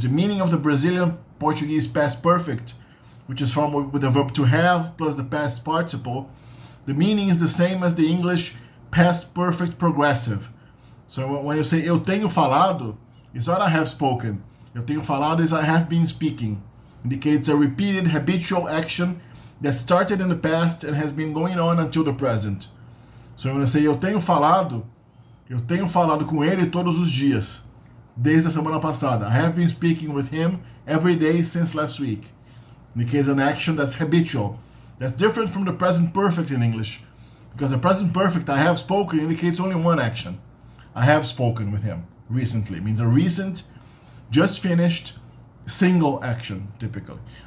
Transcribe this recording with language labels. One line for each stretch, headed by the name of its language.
English: The meaning of the Brazilian Portuguese past perfect, which is formed with the verb to have plus the past participle, the meaning is the same as the English past perfect progressive. So when you say
Portuguese: eu tenho falado,
English: it's not I have spoken.
Portuguese: Eu tenho falado
English: is I have been speaking. Indicates a repeated habitual action that started in the past and has been going on until the present.
Portuguese: So when I say eu tenho falado com ele todos os dias, desde a semana passada.
English: I have been speaking with him every day since last week. Indicates an action that's habitual. That's different from the present perfect in English. Because the present perfect, I have spoken, indicates only one action. I have spoken with him recently. It means a recent, just finished, single action, typically.